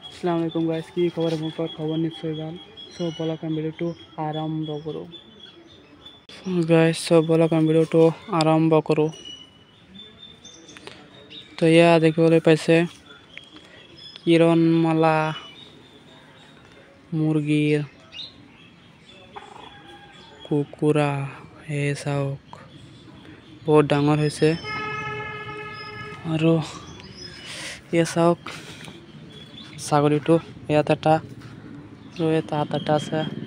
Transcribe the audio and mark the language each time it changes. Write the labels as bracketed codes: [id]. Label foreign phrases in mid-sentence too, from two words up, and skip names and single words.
[ar] السلام عليكم [bn] গাইস, কি খবর? আমার খবর নিশ্চয়ই ভালো। সব বলা ভিডিওটো আরম্ভ করো গাইস, সব বলা ভিডিওটো আরম্ভ করো। [as] তো ইয়া দেখিবলৈ পাইছে কিৰণমালা মুৰ্গীৰ কুকুৰা হে চাওক বহুত ডাঙৰ হৈছে আৰু ইয়া চাওক ছাগলীটো ইয়াত এটা আৰু তাত এটা আছে।